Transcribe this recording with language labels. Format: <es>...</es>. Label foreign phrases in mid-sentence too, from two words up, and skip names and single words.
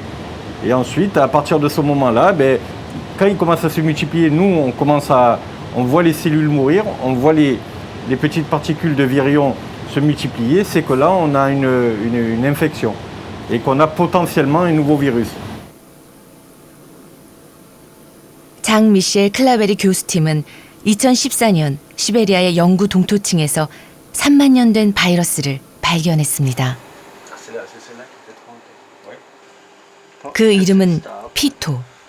<fr>Et ensuite, à partir de ce moment-là, quand ils commencent à se multiplier, nous, on voit les cellules mourir, on voit les petites particules de virions se multiplier, c'est que là, on a une infection et qu'on a potentiellement un nouveau virus.</fr> <ko>장 미셸 클라베리 교수팀은 2014년 시베리아의 영구 동토층에서 3만 년 된 바이러스를 발견했습니다. 그 이름은 피토.</ko>